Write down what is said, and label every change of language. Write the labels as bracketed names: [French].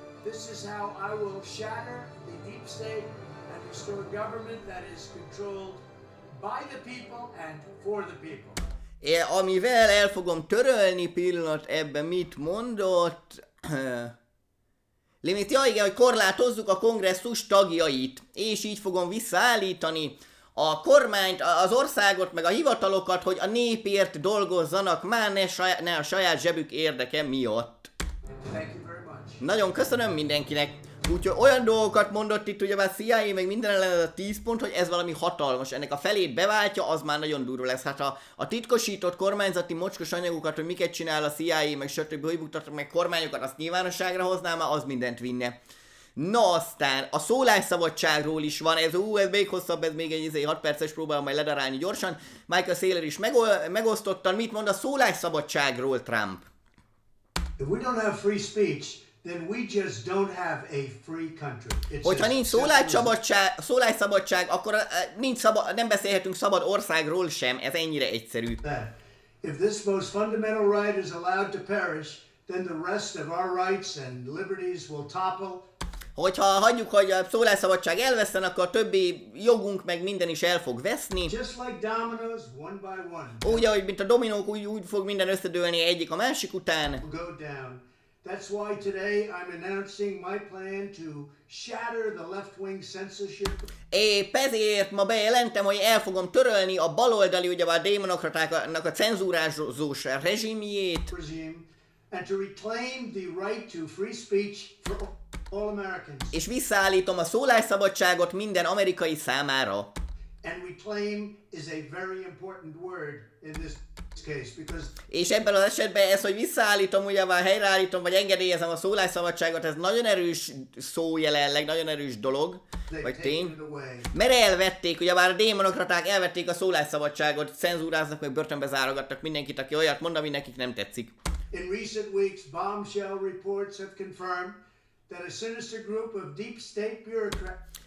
[English] This is how I will shatter the deep state and restore government that is controlled by the people and for the people. [Hungarian] Amivel el fogom törölni, pillanat, ebben mit mondott? Limit, igen, hogy korlátozzuk a kongresszus tagjait, és így fogom visszaállítani a kormányt, az országot, meg a hivatalokat, hogy a népért dolgozzanak, már ne a saját zsebük érdeke miatt. Nagyon köszönöm mindenkinek. Úgyhogy olyan dolgokat mondott itt, ugyebár CIA, meg minden ellen a 10 pont, hogy ez valami hatalmas. Ennek a felét beváltja, az már nagyon durva lesz. Hát a titkosított kormányzati mocskos anyagokat, hogy miket csinál a CIA, meg stb. Hogy buktatnak meg kormányokat, azt nyilvánosságra hoznám, már az mindent vinne. Na aztán, a szólásszabadságról is van, ez még hosszabb, ez még egy 6 perces, próbálom majd ledarálni gyorsan. Michael Saylor is megosztottan, mit mond a szólásszabadságról Trump? [English] If we don't have free speech, then we just don't have a free country. [Hungarian] Hogyha nincs szólásszabadság, akkor nem beszélhetünk szabad országról sem, ez ennyire egyszerű. [English] If this most fundamental right is allowed to perish, then the rest of our rights and liberties will topple. [Hungarian] Hogyha hagyjuk, hogy a szólásszabadság elveszten, akkor a többi jogunk meg minden is el fog veszni. [English] Just like dominoes, one by one. [Hungarian] Úgy, ahogy mint a dominók, úgy fog minden összedőlni egyik a másik után. [English] Go down. That's why today I'm announcing my plan to shatter the left-wing censorship. [Hungarian] Épp ezért ma bejelentem, hogy el fogom törölni a baloldali, ugyebár a démonokratáknak a cenzúrázós rezsimjét. [English] And to reclaim the right to free speech for all Americans. [Hungarian] És visszaállítom a szólásszabadságot minden amerikai számára. [English] And reclaim is a very important word in this case because [Hungarian] és ebben az esetben ez, hogy visszaállítom, ugyebár helyreállítom, vagy engedélyezem a szólásszabadságot, ez nagyon erős szó jelenleg, nagyon erős dolog, vagy tény. Mert elvették, ugyebár a démonokraták elvették a szólásszabadságot, cenzúráznak, meg börtönbe zárogattak mindenkit, aki olyat mond, ami nekik nem tetszik. [English] In recent weeks, bombshell reports have confirmed that a sinister group of deep state bureaucrats.